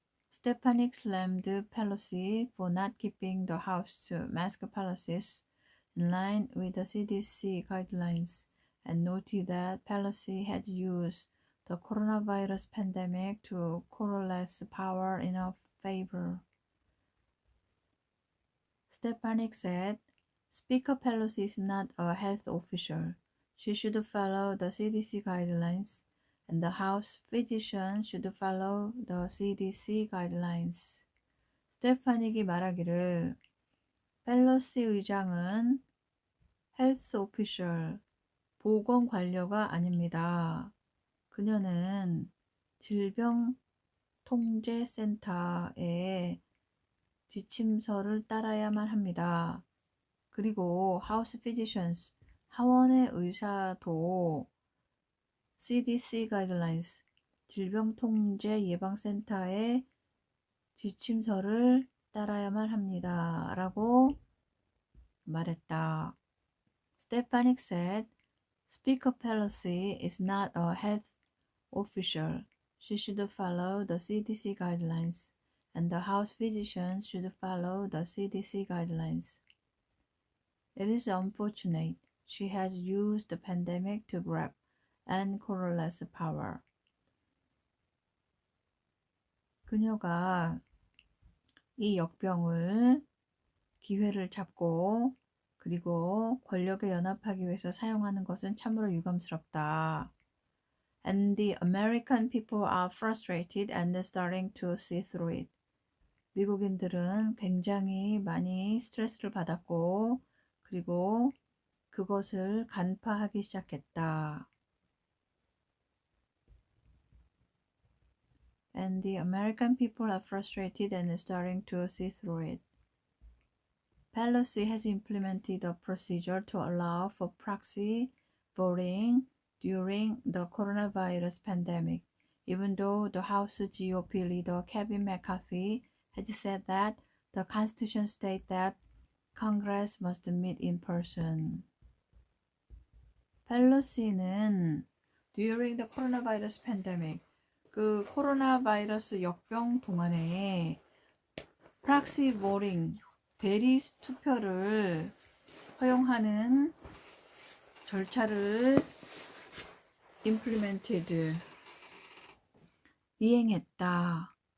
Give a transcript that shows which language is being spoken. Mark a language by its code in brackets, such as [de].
[en] Stefanik slammed Pelosi for not keeping the House mask policies in line with the CDC guidelines and noted that Pelosi had used the coronavirus pandemic to coalesce power in her favor. Stefanik said, Speaker Pelosi is not a health official. She should follow the CDC guidelines, and the House physician should follow the CDC guidelines. [ko] 스테파닉이 말하기를 펠로시 의장은 [en] 헬스 오피셜, [ko] 보건관료가 아닙니다. 그녀는 질병통제센터의 지침서를 따라야만 합니다. 그리고 [en] House Physicians, [ko] 하원의 의사도 [en] CDC Guidelines, [ko] 질병통제예방센터의 지침서를 따라야만 합니다. 라고 말했다. [en] Stefanik said, Speaker Pelosi is not a health official. She should follow the CDC guidelines, and the House physicians should follow the CDC guidelines. It is unfortunate she has used the pandemic to grab and coalesce power. [ko] 그녀가 이 역병을 기회를 잡고 그리고 권력에 연합하기 위해서 사용하는 것은 참으로 유감스럽다. [en] And the American people are frustrated and starting to see through it. [ko] 미국인들은 굉장히 많이 스트레스를 받았고 그리고 그것을 간파하기 시작했다. [en] And the American people are frustrated and starting to see through it. Pelosi has implemented a procedure to allow for proxy voting during the coronavirus pandemic, even though the House GOP leader Kevin McCarthy has said that the Constitution states that Congress must meet in person. [ko] 펠로시는 [en] during the coronavirus pandemic. [ko] 그 코로나 바이러스 역병 동안에 [en] proxy voting, [ko] 대리 투표를 허용하는 절차를 [en] implemented, [ko] 이행했다.